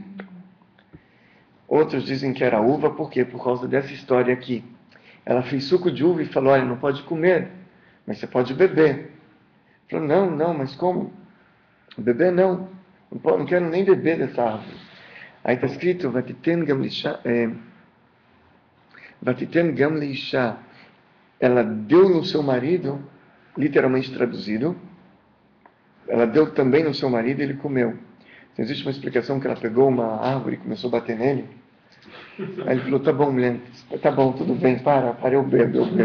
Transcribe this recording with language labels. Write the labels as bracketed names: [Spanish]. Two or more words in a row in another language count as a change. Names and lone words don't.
[Portuguese] Outros dizem que era uva, por quê? Por causa dessa história aqui. Ela fez suco de uva e falou, olha, não pode comer, mas você pode beber. Falou, não, mas como? Beber não. Não quero nem beber dessa árvore. Aí está escrito, [Hebrew] ותתן גם לאישה. [Portuguese] Ela deu no seu marido, literalmente traduzido, ela deu também no seu marido e ele comeu. Então, existe uma explicação que ela pegou uma árvore e começou a bater nele. Aí ele falou, tá bom, mulher, tá bom, tudo bem, para, eu bebo.